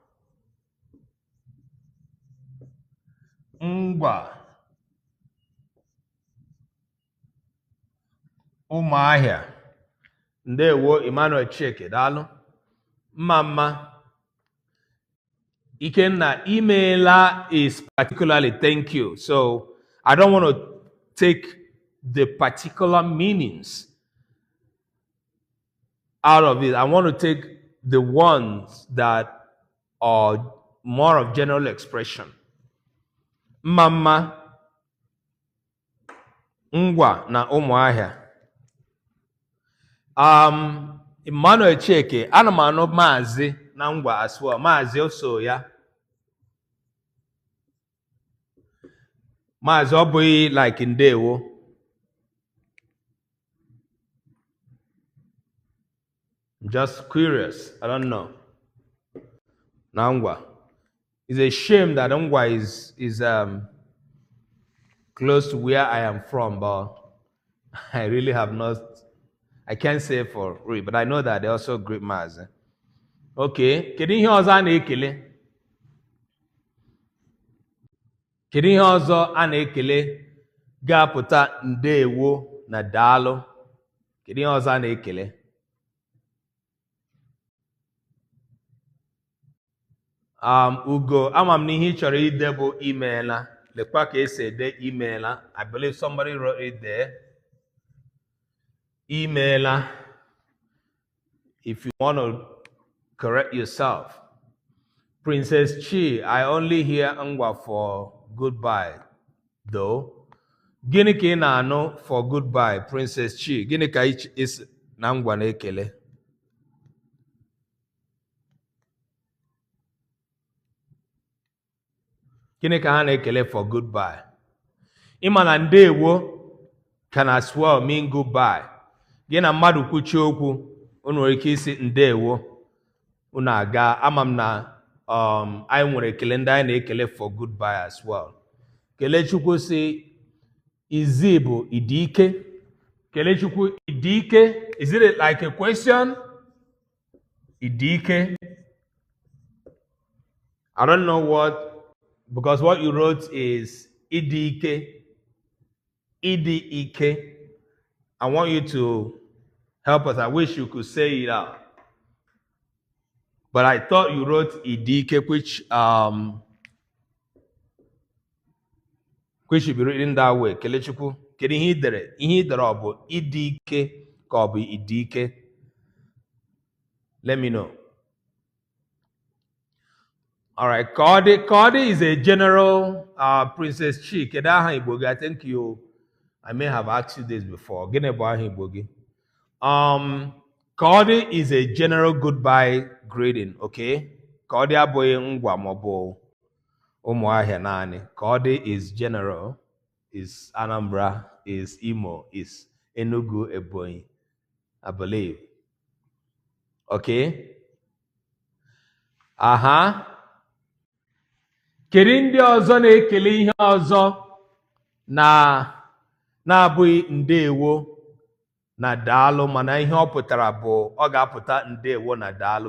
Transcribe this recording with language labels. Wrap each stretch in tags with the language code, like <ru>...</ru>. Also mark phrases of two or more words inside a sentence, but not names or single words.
<ig>Ngwa. Ụmụahịa. Ndewo Emmanuel Chike, daalụ.</ig> <en>Mmamma. Ikenna, imeela is particularly thank you. So I don't want to take the particular meanings out of it. I want to take the ones that are more of general expression.</en> <ig>Mmamma, Ngwa na Ụmụahịa. Emmanuel Chike, ana m anụ Maazị na Ngwa</ig> <en>as well.</en> <ig>Maazị also ya. Maazị ọ bụghị like Ndewo.</ig> <en>Just curious. I don't know.</en> <ig>Nangwa.</ig> <en>It's a shame that Ngwa is close to where I am from, but I really have not. I can't say for real, but I know that they're also great mass.</en> <ig>Okay. Kedu ihe ọzọ a na-ekele? Kedu ihe ọzọ a na-ekele ga-apụta Ndewo na Daalụ? Kedu ihe ọzọ a na-ekele? Ugo, ama m n'ihe ị chọrọ ide bụ imeela. Lekwa ka esi ede imeela.</ig> <en>I believe somebody wrote it there.</en> <ig>Imeela.</ig> <en>If you want to correct yourself. Princess Chi, I only hear Ngwa for goodbye, though.</en> <ig>Gịnị ka ị na-anụ</ig> <en>for goodbye,</en> <ig>Princess Chi? Gịnị ka is na Ngwa na-ekele? Gịnị ka ha na-ekele</ig> <en>for goodbye?</en> <ig>Ịma na ndewo</ig> <en>can as well mean goodbye.</en> <ig>Gị na mmadụ kwuchie okwu, unu nwere ike isi ndewo, unu aga. Ama m na anyị nwere ekele ndị anyị na-ekele</ig> <en>for goodbye as well.</en> <ig>Kelechukwu si izi bụ idike. Kelechukwu idike.</ig> <en>Is it like a question?</en> <ig>Idike.</ig> <en>I don't know what, because what you wrote is idike. Idike. I want you to help us. I wish you could say it out. But I thought you wrote idike, which should be written that way.</en> <ig>Kelechukwu. Kedu ihe idere? Ihe idere ọ bụ idike ka ọ bụ idike?</ig> <en>Let me know. All right. Kodi is a general. Princess Chi.</en> <ig>Kedu aha Igbo gị?</ig> <en>I think I may have asked you this before.</en> <ig>Gịnị bụ aha Igbo gị?</ig> <en>Kodi is a general goodbye greeting. Okay.</en> <ig>Kodi abụghị ngwa maọbụ ụmụahịa naanị.</ig> <en>Kodi is general. Is Anambra, is Imo, is Enugu, Ebonyi, I believe. Okay?</en> <ig>Kedu ndị ọzọ na-ekele ihe ọzọ na-abụghị ndewo na daalụ, mana ihe ọ pụtara bụ ọ ga-apụta ndewo na daalụ.</ig>